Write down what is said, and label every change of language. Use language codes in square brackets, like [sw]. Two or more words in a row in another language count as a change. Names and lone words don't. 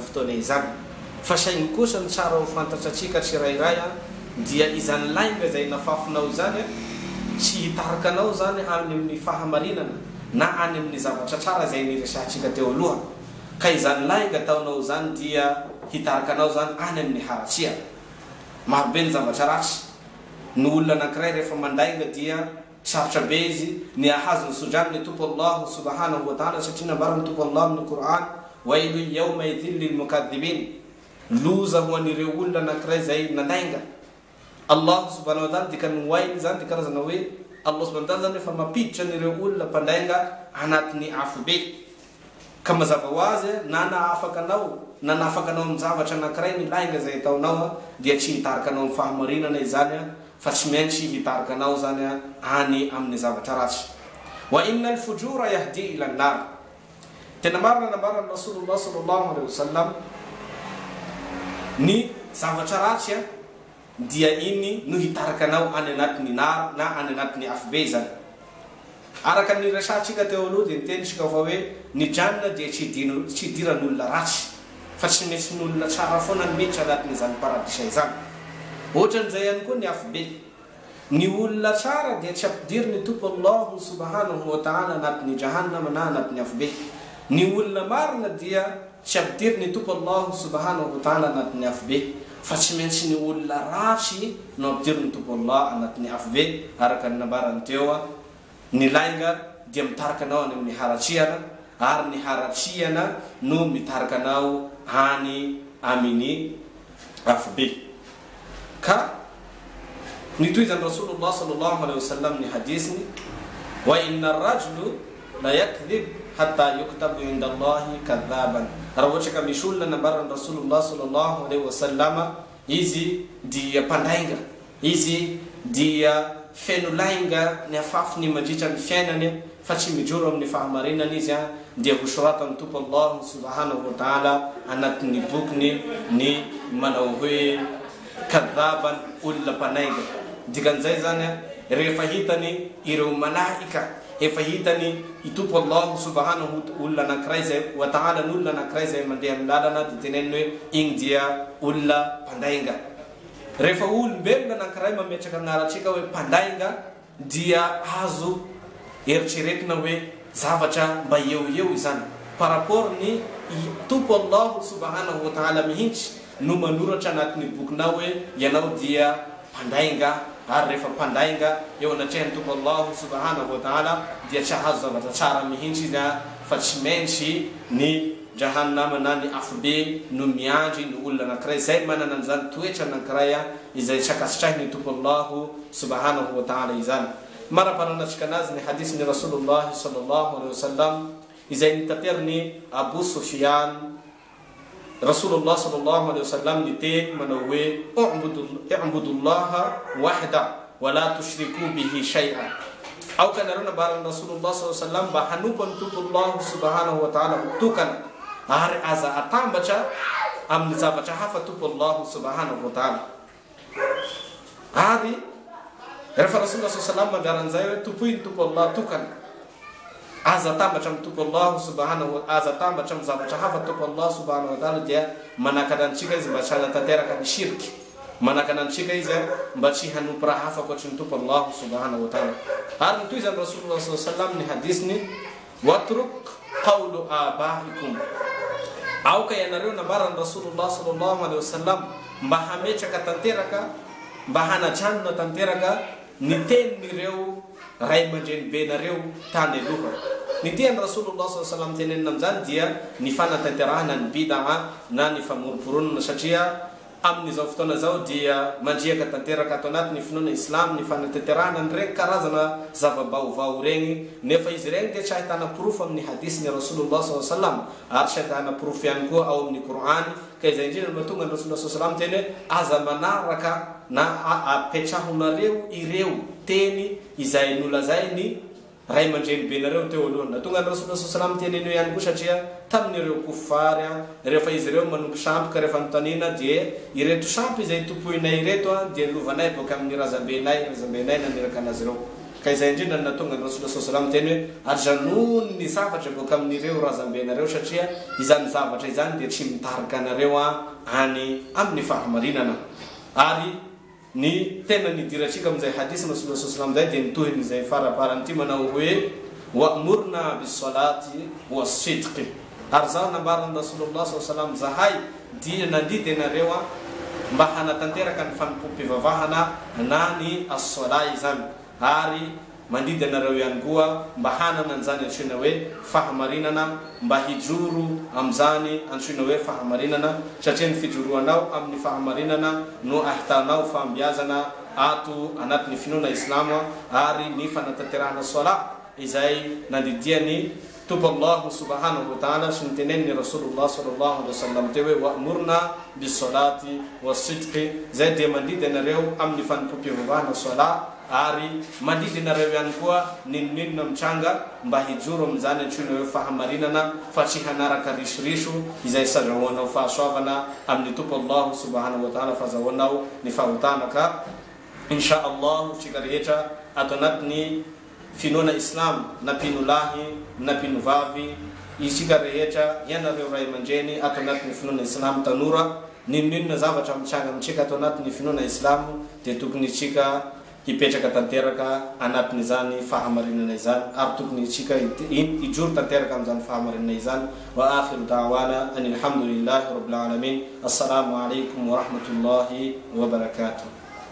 [mg] fotoana izany fa saingy kosa ny tsara ho fantatra atsika tsirairay dia izany lainga zay nafafinao izany tsy hitarikanao zany any amin'ny fahamarinana na any amin'ny zavatra tsara zay niresahantsika teo aloha ka izany lainga ataonao zany dia hitarikanao zany any amin'ny haratsia marobe ny zavatra ratsy ny olona anankiray rehefa mandainga dia sarotra be izy ny ahazo ny sodrany ny tompo [ar] الله سبحانه وتعالى [mg] satria nambarany tompo Allah amin'ny Quran [ar] ويل يومئذ للمكذبين [mg] loza ho an'ireo olona anankiray zay nandainga Allah [ar] سبحانه وتعالى [mg] dikany wail zany dia karazana hoe [ar] الله سبحانه وتعالى [mg] zany efa mapiditra an'ireo olona mpandainga anatin'ny afo be ka mazava ho azy na nahafakanao amin'ny zavatra anankiray ny lainga zay ataonao dia tsy hitarikanao amin'ny fahamarinana izany fa tsy maintsy hitarikanao zany any amin'ny zavatra ratsy [ar] وإن الفجور يهدي إلى النار [mg] tena marina nambarany Rasulullah [ar] صلى الله عليه وسلم [mg] ny zavatra ratsy dia iny no hitarikanao any anatin'ny nar na any anatin'ny afo be zany araka ny resahantsika teo aloha dia nitenitsika fa hoe ny janna dia tsy idiran'olona ratsy fa tsy maintsy n'olona tsara foana ny miditra anatin'izany paradisa izany ohatran'izay ihany koa ny afo be ny olona tsara dia tsy ampidiriny tompo [ar] الله سبحانه وتعالى [mg] anatin'ny jahannama na anatin'ny afo be ny olona marina dia tsy ampidiriny tompo [ar] الله سبحانه و [mg] ta'ala anatin'ny afo be fa tsy maintsy ny olona ratsy no ampidirony tompo Allah anatin'ny afo be araka ny nambarany teo ny lainga dia mitarika anao any amin'ny haratsiana ary ny haratsiana no mitarika anao any amin'ny afo be ka nitoizany Rasulullah [ar] صلى الله عليه وسلم [mg] ny hadisny [ar] وإن الرجل ليكذب حتى يكتب عند الله كذابا. [mg] Raha ohatra ka misy olona nambarany Rasulullah [ar] صلى الله عليه وسلم [mg] izy dia pandainga, izy dia feno lainga ny afafy ny mandritra ny fiainany fa tsy mijoro amin'ny fahamarinana izy dia hosoratany tompo [ar] الله سبحانه وتعالى [mg] anatin'ny bokiny ny manao hoe kadhaban, olona panainga. Dikan'izay zany rehefa hitany ireo malaika, efa hitany itompo [ar] الله سبحانه [mg] olona anankiray zay [ar] وتعالى [mg] olona anankiray zay mandeha amin'ny lalana dia teneniny hoe igny dia olona pandainga. Rehefa olombelona anankiray mametraka anaratsika hoe pandainga dia azo eritreretina hoe zavatra mba eo izany [fr] par rapport [mg] ny tompo [ar] الله سبحانه وتعالى [mg] mihitsy no manoratra anatin'ny bokinao hoe ianao dia pandainga. Ary rehefa pandainga eo anatrehany tompo [ar] الله سبحانه وتعالى [mg] dia tsy ahazo zavatra tsara mihitsy izy fa tsy maintsy ny jahannama na ny afo be no miandry ny olona anankiray zay manana an'izany toetra anankiray izay sakasitrahiny tompo [ar] الله سبحانه وتعالى [mg] izany. Maraparanatsika anazy ny hadisy ny Rasulullah [ar] صلى الله عليه وسلم [mg] izay nitateriny Abu Sufyan Rasulullah [ar] صلى الله عليه وسلم [mg] niteny manao hoe [ar] اعبدوا الله وحده ولا تشركوا به شيئا. [mg] Au kana rona baran Rasulullah [ar] صلى الله عليه وسلم [mg] mba hanompan tompo [ar] الله سبحانه وتعالى [mg] tokana ary aza atambatra amin'ny zavatra hafa tompo [ar] الله سبحانه وتعالى. [mg] Ary rehefa Rasulullah [ar] صلى الله عليه وسلم [mg] mandaran'izay hoe topoiny tompo Allah tokana aza tambatra amin'ny tompo [ar] الله سبحانه وتعالى, [mg] aza tambatra amin'ny zavatra hafa tompo [ar] الله سبحانه وتعالى [mg] dia manakadantsika izy mba tsy hanatanteraka ny shirky, manakadantsika izy mba tsy hanompo raha hafa ankoatry ny tompo [ar] الله سبحانه وتعالى. [mg] Ary nitoizany Rasulullah [ar] صلى الله عليه وسلم [mg] ny hadisny [ar] واترك قول آبائكم. [mg] Aoka ianareo nambarany Rasulullah [ar] صلى الله عليه وسلم [mg] mba hametraka tanteraka, mba hanajanoina tanteraka ny tenin'ireo ray aman-dreny benareo tany aloha. Ny tiany Rasulullah [ar] صلى الله عليه وسلم [mg] tenenina amin'izany dia ny fanatanterahana ny bid'a na ny famoroporonana satria amin'izao fotoana zao dia mandriaka tanteraka ato anaty ny finoana Islam ny fanatanterahana ny regny karazana zava-baovao regny nefa izy regny dia tsy ahitana proof amin'ny hadisy ny Rasulullah [ar] صلى الله عليه وسلم [mg] ary tsy ahitana proof ihany koa ao amin'ny Qur'any. Ka izay indrindra mahatonga ny Rasulullah [ar] صلى الله عليه وسلم [mg] teny aza manaraka na apetahonareo ireo teny izay nolazay ny ray aman-dreny benareo teo aloha. Natonga ny Rasulullah [ar] صلى الله عليه وسلم [mg] tenenio ihany koa satria tamin'ireo kufary rehefa izy ireo manompo sampoka rehefa nitanina dia ireto sampy izay topoinay ireto dia lovanay boka amin'ny razambenay naniraka anazy ireo. Ka izay indrindra natonga ny Rasulullah [ar] صلى الله عليه وسلم [mg] teny hoe arjanony ny zavatra boka amin'ireo razambenareo satria izany zavatra izany dia tsy mitarika anareo any amin'ny fahamarinana. Ary ny tena nidiratsika amin'izay hadisy ny Rasulullah [ar] صلى الله عليه وسلم [mg] zay dia nitohiny izay faraparany ity manao hoe [ar] ويأمرنا بالصلاة والصدق. [mg] Ary zao nambarany Rasulullah [ar] صلى الله عليه وسلم [mg] zahay dia nandidy anareo mba hanatanteraka ny fanompoam-pivavahana na ny as-salat izany ary mandidy anareo ihany koa mba hanana an'izany antsoina hoe fahamarinana, mba hijoro amin'izany antsoina hoe fahamarinana satria ny fijoroanao amin'ny fahamarinana no ahitanao fambiazana ato anatin'ny finoana Islama ary ny fanatanterahana salat izay nandidiany tompo [ar] الله سبحانه وتعالى [mg] sy niteneniny Rasulullah [ar] صلى الله عليه وسلم [mg] teo hoe [ar] ويأمرنا بالصلاة والصدق. [mg] Zay dia mandidy anareo amin'ny fanompoam-pivavahana salat ary mandidy anareo ihany koa ninonina mitranga mba hijoro amin'izany antsoina hoe fahamarinana fa tsy hanaraka risoriso izay sazahoanao fahasoavana amin'ny tompo [ar] الله سبحانه وتعالى [mg] fahazahoanao ny fahotana. Ka [ar] إن شاء الله [mg] tsika rehetra ato anatin'ny finoana Islam na pinolahy na pinovavy isika rehetra ianareo ray aman-dreny ato anatin'ny finoana Islam tanora ninonina zavatra mitranga amintsika ato anatin'ny finoana Islam dia tokony tsika hipetraka tanteraka anatin'izany fahamarinana izany ary tokony tsika ijoro tanteraka amin'izany fahamarinana izany. [ar] وآخر دعوانا أن الحمد لله رب العالمين. السلام عليكم ورحمة الله وبركاته.